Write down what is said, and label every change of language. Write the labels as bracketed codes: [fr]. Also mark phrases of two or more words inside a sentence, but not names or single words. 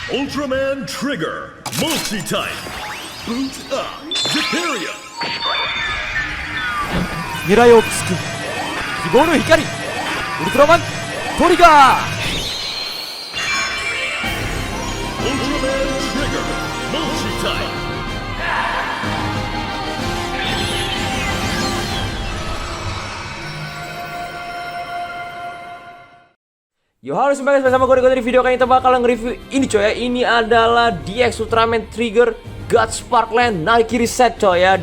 [en] Ultraman Trigger Multi-Type Boot Up Superior [ja] 未来をつく希望の光ウルトラマントリガー [en] Ultraman Trigger Multi-Type [id] Yo halo semuanya, bersama gue dari video kali ini kita bakal nge-review ini coy ya. Ini adalah DX Ultraman Trigger God Sparkland Nike Reset coy ya.